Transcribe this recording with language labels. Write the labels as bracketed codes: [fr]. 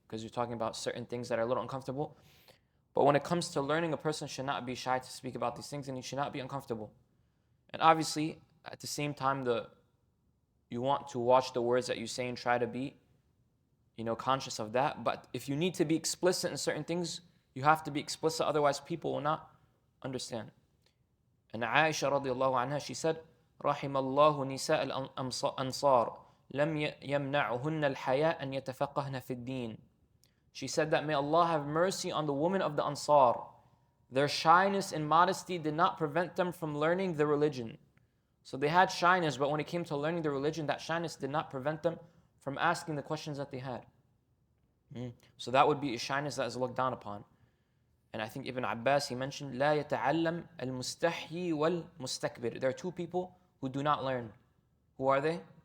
[en] Because you're talking about certain things that are a little uncomfortable. But when it comes to learning, a person should not be shy to speak about these things, and he should not be uncomfortable. And obviously, at the same time, you want to watch the words that you say and try to be, conscious of that. But if you need to be explicit in certain things, you have to be explicit, otherwise people will not understand. And Aisha radiallahu anha, she said, [ar] رحم الله نساء الأنصار لم يمنعهن الحياء أن يتفقهن في الدين. [en] She said that may Allah have mercy on the women of the Ansar. Their shyness and modesty did not prevent them from learning the religion. So they had shyness, but when it came to learning the religion, that shyness did not prevent them from asking the questions that they had. So that would be a shyness that is looked down upon. And I think Ibn Abbas, he mentioned, [ar] لا يتعلم المستحي والمستكبر. [en] There are two people who do not learn. Who are they?